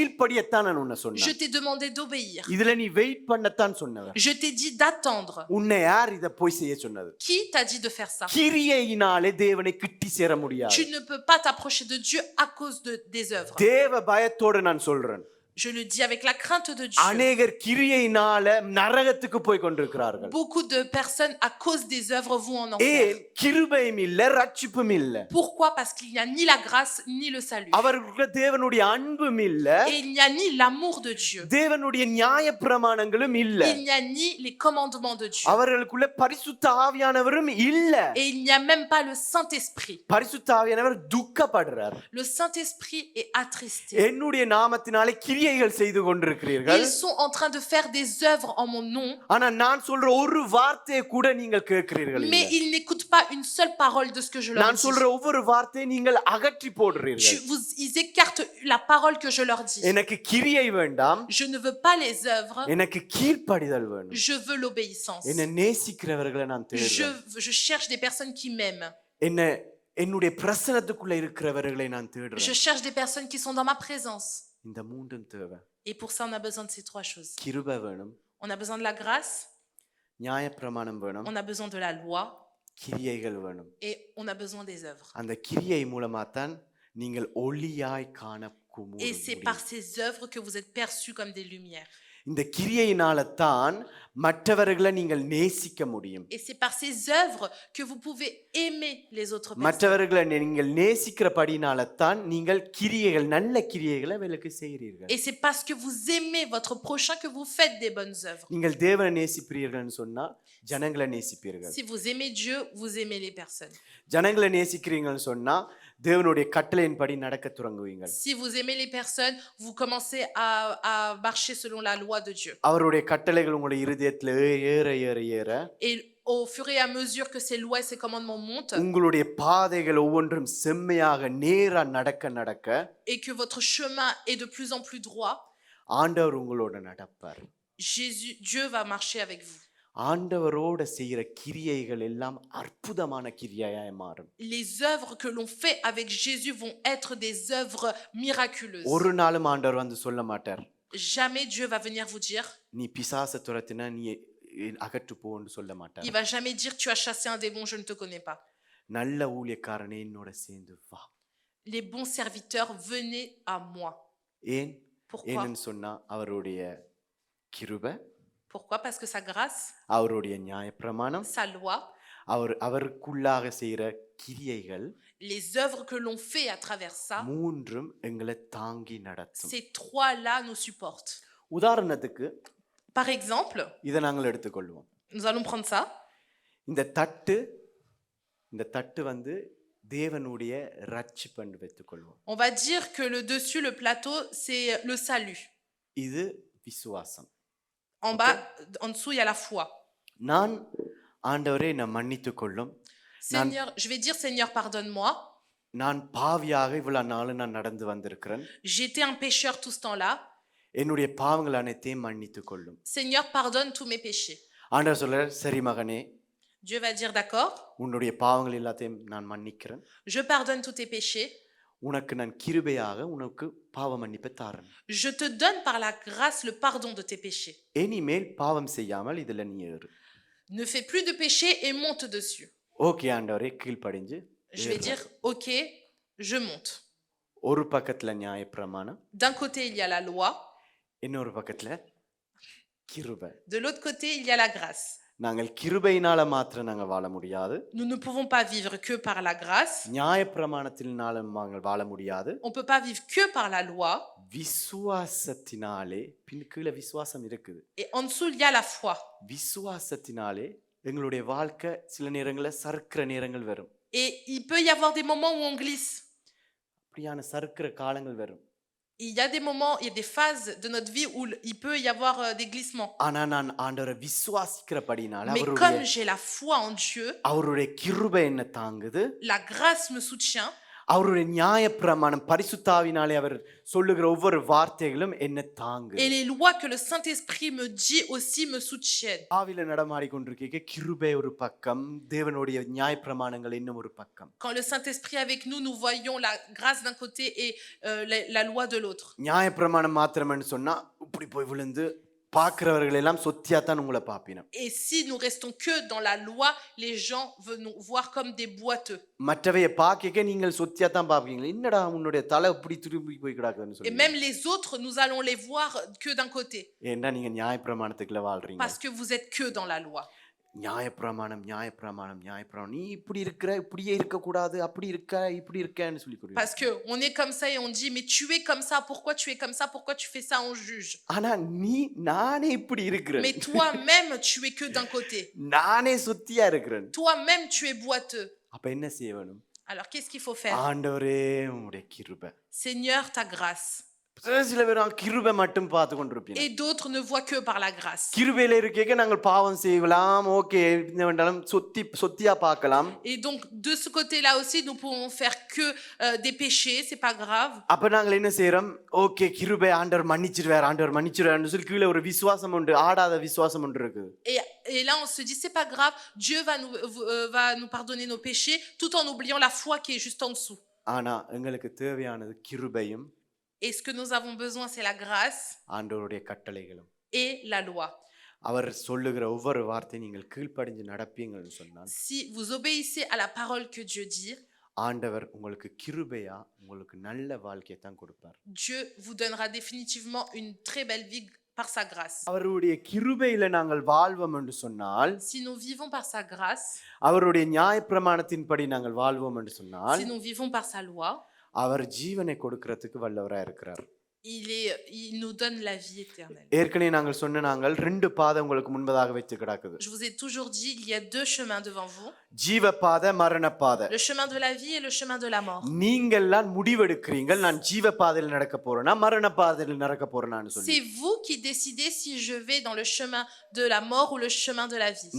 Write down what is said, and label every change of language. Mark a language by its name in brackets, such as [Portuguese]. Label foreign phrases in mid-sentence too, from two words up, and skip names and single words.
[Tamil] கீழ்ப்படியத்தான் நான் உன்னை சொன்னேன். [French] Je t'ai demandé d'obéir. [Tamil] இதுல நீ வெயிட் பண்ணத்தான் சொன்னவர். [French] Je t'ai dit d'attendre. [Tamil] உன்னை யார் இத போய் செய்ய சொன்னது? [French] Qui t'a dit de faire ça? [Tamil] கிரியையினாலே தேவனை கிட்டி சேர முடியாது. [French] Tu ne peux pas t'approcher de Dieu à cause des œuvres. [Tamil] தேவ பயத்தோடு நான் சொல்றேன். [French] Je le dis avec la crainte de Dieu. [Tamil] அநேகர் கிரியையினால நரகத்துக்கு போய் கொண்டிருக்கிறார்கள். [French] Beaucoup de personnes à cause des œuvres vont en enfer. [Tamil] ஏன்? கிருபையும் இல்ல, ரட்சிப்பும் இல்ல. [French] Pourquoi? Parce qu'il n'y a ni la grâce ni le salut. [Tamil] அவர்களுக்கு தேவனுடைய அன்பும் இல்ல. [French] Et il n'y a ni l'amour de Dieu. [Tamil] தேவனுடைய நியாயப்பிரமாணங்களும் இல்ல. [French] Il n'y a ni les commandements de Dieu. [Tamil] அவர்களுக்குள்ள பரிசுத்த ஆவியானவரும் இல்ல. [French] Et il n'y a même pas le Saint-Esprit. [Tamil] பரிசுத்த ஆவியானவர் துக்கப்படுறார். [French] Le Saint-Esprit est attristé. [Tamil] என்னுடைய நாமத்தினாலே கிரியைகள் செய்து கொண்டிருக்கிறீர்கள். [French] Ils sont en train de faire des œuvres en mon nom. [Tamil] ஆனா நான் சொல்ற ஒரு வார்த்தையை கூட நீங்கள் கேட்கிறீர்கள் இல்ல. [French] Mais ils n'écoutent pas une seule parole de ce que je leur [Tamil] நான் [French] dis. [Tamil] சொல்ற ஒவ்வொரு வார்த்தையை நீங்கள் அகற்றி போடுறீர்கள். [French] Ils écartent la parole que je leur dis. [Tamil] எனக்கு கிரியை வேண்டாம். [French] Je ne veux pas les œuvres. [Tamil] எனக்கு கீழ்ப்படிதல் வேணும். [French] Je veux l'obéissance. [Tamil] என்ன நேசிக்கிறவர்களை நான் தேடுறேன். [French] Je cherche des personnes qui m'aiment. [Tamil] என்னுடைய பிரசன்னத்துக்குள்ள இருக்கிறவர்களை நான் தேடுறேன். [French] Je cherche des personnes qui sont dans ma présence. [Tamil] இந்த மூன்றும் தேவை. [French] Et pour ça, on a besoin de ces trois choses. [Tamil] கிருபை வேணும். [French] On a besoin de la grâce. [Tamil] நியாயப்பிரமாணம் வேணும். [French] On a besoin de la loi. [Tamil] கிரியைகள் வேணும். [French] Et on a besoin des œuvres. [Tamil] அந்த கிரியை மூலமா தான் நீங்கள் ஒளியாய் காணக்கூடும். [French] Et c'est par ces œuvres que vous êtes perçus comme des lumières. [Tamil] இந்த கிரியையினால தான் மற்றவர்களை நீங்கள் நேசிக்க முடியும். [French] Et c'est par ces œuvres que vous pouvez aimer les autres personnes. [Tamil] மற்றவர்களை நீங்கள் நேசிக்கிறபடினால தான் நீங்கள் கிரியைகள் நல்ல கிரியைகளை அவர்களுக்கு செய்கிறீர்கள். [French] Et c'est parce que vous aimez votre prochain que vous faites des bonnes œuvres. [Tamil] நீங்கள் தேவனை நேசிப்பீர்கள்னு சொன்னா ஜனங்களை நேசிப்பீர்கள். [French] Si vous aimez Dieu, vous aimez les personnes. [Tamil] ஜனங்களை நேசிக்கிறீங்கன்னு சொன்னா தேவனுடைய கட்டளையின்படி நடக்க தொடங்குவீர்கள். [French] Si vous aimez les personnes, vous commencez à marcher selon la loi de Dieu. [Tamil] அவருடைய கட்டளைகள் உங்களுடைய இருதயத்துல ஏற ஏற ஏற [French] Et au fur et à mesure que ces lois et ces commandements montent, [Tamil] உங்களுடைய பாதைகள் ஒவ்வொன்றும் செம்மையாக நேரா நடக்க நடக்க [French] et que votre chemin est de plus en plus droit, [Tamil] ஆண்டவர் உங்களோட நடப்பார். [French] Dieu va marcher avec vous. [Tamil] ஆண்டவரோட செய்யற கிரியைகள் எல்லாம் அற்புதமான கிரியையாய் மாறும். [French] Les œuvres que l'on fait avec Jésus vont être des œuvres miraculeuses. [Tamil] ஒரு நாளும் ஆண்டவர் வந்து சொல்ல மாட்டார், [French] Jamais Dieu va venir vous dire, [Tamil] நீ பிசாசை துரத்தினா நீ அகற்று போன்னு சொல்ல மாட்டார். [French] il va jamais dire tu as chassé un démon, je ne te connais pas. [Tamil] நல்ல ஊழியக்காரனே என்னோட சேர்ந்து வா. [French] Les bons serviteurs, venez à moi. [Tamil] ஏன்? [French] Pourquoi? [Tamil] ஏன்னு சொன்னா அவருடைய கிருபை, [French] Pourquoi? Parce que sa grâce, [Tamil] அவருடைய நியாயப்பிரமாணம், [French] sa loi, [Tamil] அவருக்குள்ளாக செய்யற கிரியைகள், [French] les œuvres que l'on fait à travers ça, [Tamil] மூன்றும் எங்களை தாங்கி நடத்தும். [French] ces trois-là nous supportent. [Tamil] உதாரணத்துக்கு [French] Par exemple, [Tamil] இதை நாங்கள் எடுத்துக்கொள்வோம். [French] nous allons prendre ça. [Tamil] இந்த தட்டு வந்து தேவனுடைய ரட்சிப்பென்று வைத்துக்கொள்வோம். [French] On va dire que le dessus, le plateau, c'est le salut. [Tamil] இது விசுவாசம். [French] En bas, en dessous, il y a la foi. [Tamil] நான் ஆண்டவரே நான் மன்னித்துக் கொள்ளும். [French] Seigneur, je vais dire Seigneur, pardonne-moi. [Tamil] நான் பாவியாக இவ்வளவு நாள் நான் நடந்து வந்திருக்கிறேன். [French] J'étais un pécheur tout ce temps-là. [Tamil] என்னுடைய பாவங்கள் அனைத்தையும் மன்னித்துக் கொள்ளும். [French] Seigneur, pardonne tous mes péchés. [Tamil] ஆண்டவர் சொல்றார், சரி மகனே, [French] Dieu va dire d'accord. [Tamil] உன்னுடைய பாவங்கள் எல்லாத்தையும் நான் மன்னிக்கிறேன். [French] Je pardonne tous tes péchés. [Tamil] உனக்கு நான் கிருபையாக உனக்கு பாவ மன்னிப்பை தரேன். [French] Je te donne par la grâce le pardon de tes péchés. [Tamil] இனிமேல் பாவம் செய்யாமல் இதுல நீ ஏறு. [French] Ne fais plus de péché et monte dessus. [Tamil] ஓகே ஆண்டவரே, கீழ்ப்படிஞ்சு [French] Je vais dire OK, je monte. [Tamil] ஒரு பக்கத்துல நியாயப்பிரமாணம், [French] D'un côté, il y a la loi. [Tamil] இன்னொரு பக்கத்துல கிருபை. [French] De l'autre côté, il y a la grâce. [Tamil] நாங்கள் கிருபையினால மாத்திரம் நாங்கள் வாழ முடியாது. [French] Nous ne pouvons pas vivre que par la grâce. [Tamil] நியாயப்பிரமாணத்தினால நாங்கள் வாழ முடியாது. [French] On ne peut pas vivre que par la loi. [Tamil] விசுவாசத்தினாலே கீழே விசுவாசம் இருக்குது. [French] Et en dessous, il y a la foi. [Tamil] விசுவாசத்தினாலே எங்களுடைய வாழ்க்கை சில நேரங்களில் சறுக்கிற நேரங்கள் வரும். [French] Et il peut y avoir des moments où on glisse. [Tamil] அப்படியான சறுக்கிற காலங்கள் வரும். [French] Il y a des moments, il y a des phases de notre vie où il peut y avoir des glissements. [Tamil] ஆனா நான் ஆண்டவரை விசுவாசிக்கிறபடினால [French] Mais comme j'ai la foi en Dieu, [Tamil] அவருடைய கிருபை என்ன தாங்குது. [French] la grâce me soutient. [Tamil] அவருடைய நியாயப்பிரமாணம் பரிசுத்தாவினாலே அவர் சொல்லுகிற ஒவ்வொரு வார்த்தைகளும் என்ன தாங்கு. [French] Et les lois que le Saint-Esprit me dit aussi me soutiennent. [Tamil] ஆவில நடமாடி கொண்டிருக்க கிருபை ஒரு பக்கம், தேவனுடைய நியாயப்பிரமாணங்கள் இன்னும் ஒரு பக்கம். [French] Quand le Saint-Esprit est avec nous, nous voyons la grâce d'un côté et la loi de l'autre. [Tamil] நியாயப்பிரமாணம் மாத்திரம்னு சொன்னா இப்படி போய் விழுந்து பார்க்கிறவர்கள் எல்லாம் சொத்தியாத்தான் உங்களை பாப்பினோம். [French] Et si nous restons que dans la loi, les gens veulent nous voir comme des boiteux. [Tamil] மற்றவையை பார்க்க நீங்கள் சொத்தியாத்தான் பாப்பீங்க. என்னடா உன்னுடைய தலை இப்படி திரும்பி போய் கிடக்குதுன்னு [French] Et [Tamil] சொல்லி. [French] même les autres, nous allons les voir que d'un côté. [Tamil] ஏன்னா நீங்க நியாயப்பிரமாணத்துக்குள்ள வாழ்றீங்க. [French] Parce que vous êtes que dans la loi. [Tamil] நியாயப்பிரமாணம் நியாயப்பிரமாணம் நியாயப்பிரமாணம், நீ இப்படி இருக்கிற, இப்படியே இருக்கக்கூடாது, அப்படி இருக்க இப்படி இருக்கன்னு சொல்லி கொடுங்க. [French] Parce que on est comme ça et on dit mais tu es comme ça, pourquoi tu es comme ça, pourquoi tu fais ça, on juge. [Tamil] ஆனா நானே இப்படி இருக்கிறேன். [French] Mais toi-même tu es que d'un côté. [Tamil] நானே சுத்தியா இருக்கிறேன். [French] Toi-même tu es boiteux. [Tamil] அப்ப என்ன செய்யணும்? [French] Alors qu'est-ce qu'il faut faire? [Tamil] ஆண்டவரே உம்முடைய கிருபை. [French] Seigneur, ta grâce. [Tamil] சில பேர் கிருபை மட்டும் பார்த்து கொண்டிருப்பீங்க. [French] Et d'autres ne voient que par la grâce. [Tamil] கிருபையில இருக்கேங்க நாங்கள் பாவம் செய்யலாம், ஓகே, என்ன வேண்டாலும் சொத்தியா பார்க்கலாம். [French] Et donc de ce côté-là aussi nous pouvons faire que des péchés, c'est pas grave. [Tamil] அப்ப நாங்கள் என்ன செய்யறோம்? ஓகே, கிருபை ஆண்டவர் மன்னிச்சிருவார்னு சொல்லி கீழே ஒரு விசுவாசம் உண்டு, ஆடாத விசுவாசம் ஒன்று இருக்கு. [French] Et là on se dit c'est pas grave, Dieu va nous pardonner nos péchés tout en oubliant la foi qui est juste en dessous. [Tamil] ஆனா எங்களுக்கு தேவையானது கிருபையும், [French] Et ce que nous avons besoin, c'est la grâce [Tamil] ஆண்டவருடைய கட்டளைகளும் [French] et la loi. [Tamil] அவர் சொல்லுகிற ஒவ்வொரு வார்த்தையும் நீங்கள் கீழ்ப்படிஞ்சு நடப்பீங்கன்னு சொன்னால், [French] Si vous obéissez à la parole que Dieu dit, [Tamil] ஆண்டவர் உங்களுக்கு கிருபையா உங்களுக்கு நல்ல வாழ்க்கையை தான் கொடுப்பார். [French] Dieu vous donnera définitivement une très belle vie par sa grâce. [Tamil] அவருடைய கிருபையில நாங்கள் வாழ்வோம் என்று சொன்னால், [French] Si nous vivons par sa grâce, [Tamil] அவருடைய நியாயப்பிரமாணத்தின்படி நாங்கள் வாழ்வோம் என்று சொன்னால், [French] si nous vivons par sa loi, [Tamil] அவர் ஜீவனை கொடுக்கிறதுக்கு வல்லவராக இருக்கிறார். [French] il nous donne la vie éternelle. [Tamil] ஏற்கனவே நாங்கள் சொன்ன நாங்கள் 2 பாதை உங்களுக்கு முன்பதாக வச்சு கிடக்குது. [French] Je vous ai toujours dit, il y a 2 chemins devant vous. [Tamil] ஜீவ பாதை, மரண பாதை. [French] Le chemin de la vie et le chemin de la mort. [Tamil] நீங்கள்லாம் முடிவெடுக்கிறீர்கள், நான் ஜீவ பாதையில் நடக்க போறேனா மரண பாதையில் நடக்க போறேனான்னு சொல்லி. [French] C'est vous qui décidez si je vais dans le chemin de la mort ou le chemin de la vie.